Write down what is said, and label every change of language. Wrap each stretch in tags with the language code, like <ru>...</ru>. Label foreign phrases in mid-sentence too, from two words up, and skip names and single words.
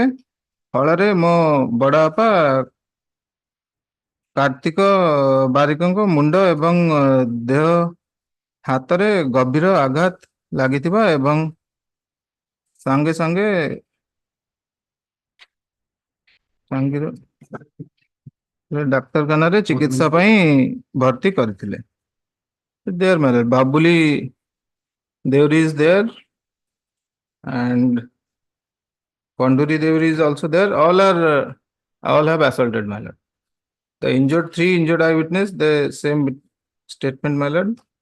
<or>ଫଳରେ ମୋ ବଡ ବାପା କାର୍ତ୍ତିକ ବାରିକଙ୍କ ମୁଣ୍ଡ ଏବଂ ଦେହ ହାତରେ ଗଭୀର ଆଘାତ ଲାଗିଥିବା ଏବଂ ସାଙ୍ଗେ ସାଙ୍ଗେ ଡାକ୍ତରଖାନାରେ ଚିକିତ୍ସା ପାଇଁ ଭର୍ତ୍ତି କରିଥିଲେ।</or> <en>There, my lord. Babuli Deuri is there, and Konduri Deuri is also there. All have assaulted, my lord. The three injured eyewitness, the same statement, my lord.</en>